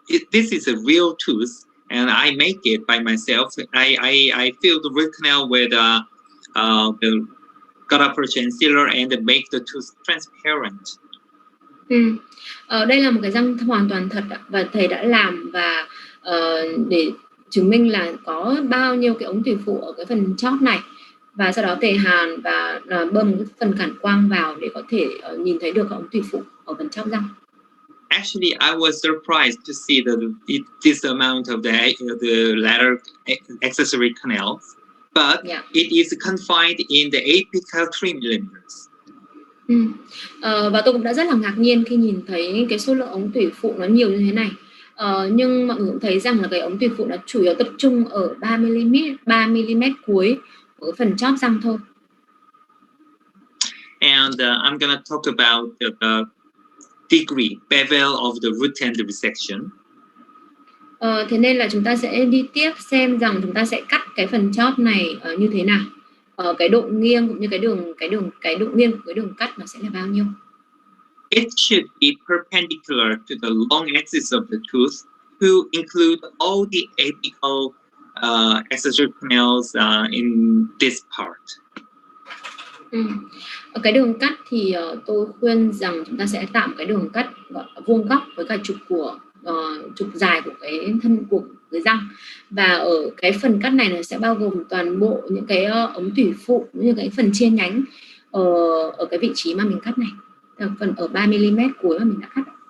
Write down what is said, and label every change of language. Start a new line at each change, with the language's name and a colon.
English: This is a real tooth, and I make it by myself. I fill the root canal with the gutta-percha and sealer and make the tooth transparent.
Vietnamese: Đây là một cái răng hoàn toàn thật và thầy đã làm và để chứng minh là có bao nhiêu cái ống tủy phụ ở cái phần chóp này, và sau đó thầy hàn và bơm cái phần cản quang vào để có thể nhìn thấy được ống tủy phụ ở phần chóp răng.
English: Actually, I was surprised to see this amount of the lateral accessory canals, but it is confined in the apical 3 millimeters.
Vietnamese: Và tôi cũng đã rất là ngạc nhiên khi nhìn thấy cái số lượng ống tủy phụ nó nhiều như thế này. Nhưng mọi người cũng thấy rằng là cái ống tủy phụ nó chủ yếu tập trung ở 3 mm cuối ở phần chóp răng thôi.
English: And I'm going to talk about the degree bevel of the root end resection.
Vietnamese: Thế nên là chúng ta sẽ đi tiếp xem rằng chúng ta sẽ cắt cái phần chóp này như thế nào. Cái độ nghiêng cũng như cái độ nghiêng của cái đường cắt nó sẽ là bao nhiêu?
English: It should be perpendicular to the long axis of the tooth to include all the apical accessory canals in this part.
Vietnamese: Ở cái đường cắt thì tôi khuyên rằng chúng ta sẽ tạo một cái đường cắt vuông góc với cả trục dài của cái thân của cái răng, và ở cái phần cắt này nó sẽ bao gồm toàn bộ những cái ống tủy phụ như cái phần chia nhánh ở cái vị trí mà mình cắt này, phần ở 3 mm cuối mà mình đã cắt.